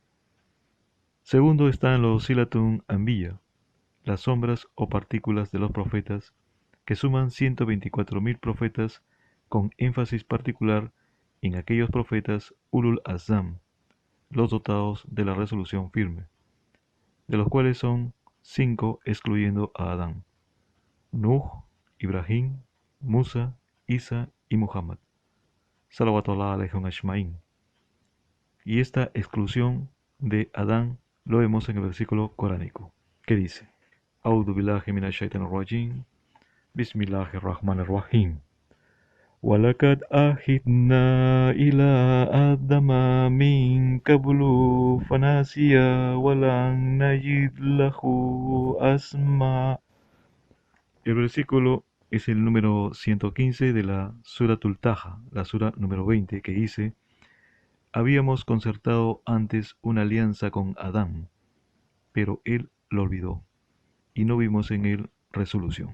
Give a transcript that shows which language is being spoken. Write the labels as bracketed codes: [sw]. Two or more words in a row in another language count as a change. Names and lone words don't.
[es] Segundo están los [ar] صلة أنبياء, [es] las sombras o partículas de los profetas, que suman 124.000 profetas con énfasis particular en aquellos profetas [ar] أولو العزم, [es] los dotados de la resolución firme, de los cuales son 5 excluyendo a Adán: Nuh, Ibrahim, Musa, Isa y Muhammad, [ar] صلوات الله عليهم أجمعين. [es] Y esta exclusión de Adán lo vemos en el versículo coránico, que dice: [ar] أعوذ بالله من الشيطان الرجيم، بسم الله الرحمن الرحيم. ولقد عهدنا إلى آدم من قبل فنسي ولن نجد له عزما. [es] El versículo es el número 115 de la Suratul Taha, la sura número 20, que dice: habíamos concertado antes una alianza con Adán, pero él lo olvidó, y no vimos en él resolución.